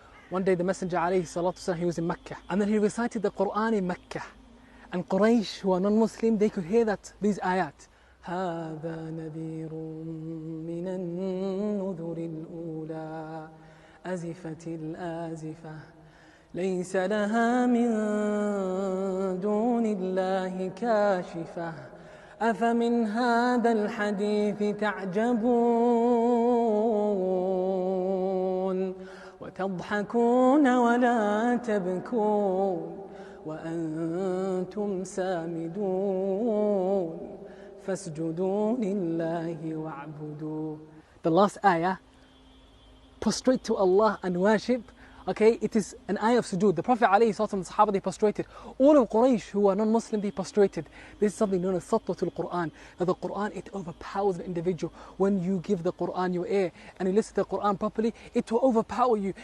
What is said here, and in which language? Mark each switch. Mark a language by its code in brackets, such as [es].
[en] One day the Messenger alayhi salatu wasalam, he was in Mecca, and then he recited the Quran in Mecca. And Quraysh, who are non-Muslim, they could hear these ayat. [ar] هذا نذير من النذر الأولى أزفت الآزفة ليس لها من دون الله كاشفة أفمن هذا الحديث تعجبون وتضحكون ولا تبكون وأنتم سامدون فاسجدوا لله واعبدوا. [en] The last ayah, prostrate to Allah and worship. Okay, it is an ayah of sujood. The Prophet ﷺ and the Sahaba, they prostrated. All of Quraysh who are non-Muslim, they prostrated. This is something known as Satwatul Quran. That the Quran, it overpowers the individual. When you give the Quran your ear and you listen to the Quran properly, it will overpower you.